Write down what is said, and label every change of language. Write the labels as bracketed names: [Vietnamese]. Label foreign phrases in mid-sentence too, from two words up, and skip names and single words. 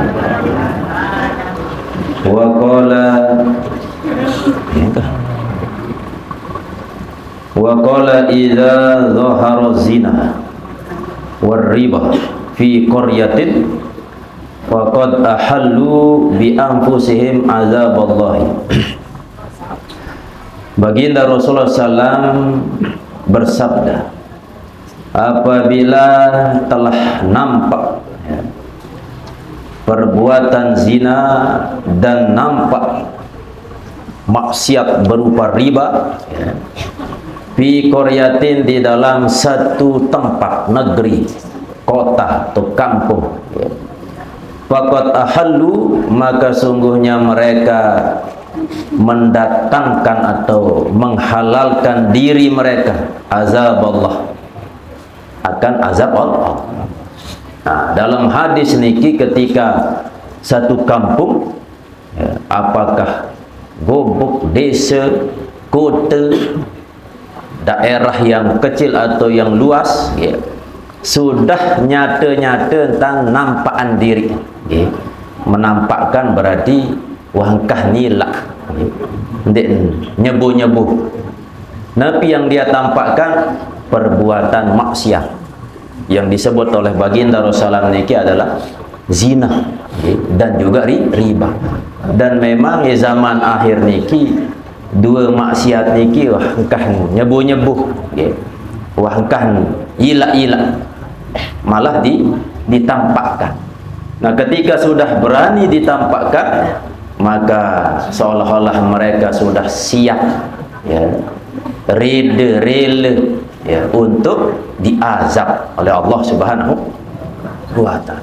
[Arabic] وقال إذا ظهر الزنا والربا في قرية فقد أحلوا بأنفسهم عذاب الله. [Indonesian] Baginda Rasulullah SAW bersabda, apabila telah nampak perbuatan zina dan nampak maksiat berupa [Arabic] الربا في قرية, [Indonesian] di dalam satu tempat, negeri, kota atau kampung, [Arabic] فقد أحلوا, [Indonesian] maka sungguhnya mereka mendatangkan atau menghalalkan diri mereka azab Allah, akan azab Allah. Nah, dalam hadis niki ketika satu kampung, apakah gubuk, desa, kota, daerah yang kecil atau yang luas, sudah nyata-nyata tentang nampakan diri, menampakkan berarti [Sasak] wangkah nilak, nyebu-nyebu. [Indonesian] Nabi yang dia tampakkan perbuatan maksiat yang disebut oleh baginda Rasulullah niki adalah zina dan juga riba. Dan memang ya zaman akhir niki dua maksiat niki [Sasak] wangkah nyebu-nyebu, wangkah ilak-ilak, [Indonesian] malah ditampakkan. Nah, ketika sudah berani ditampakkan, maka seolah-olah mereka sudah siap rela ya untuk diazab oleh Allah [Arabic] سبحانه وتعالى.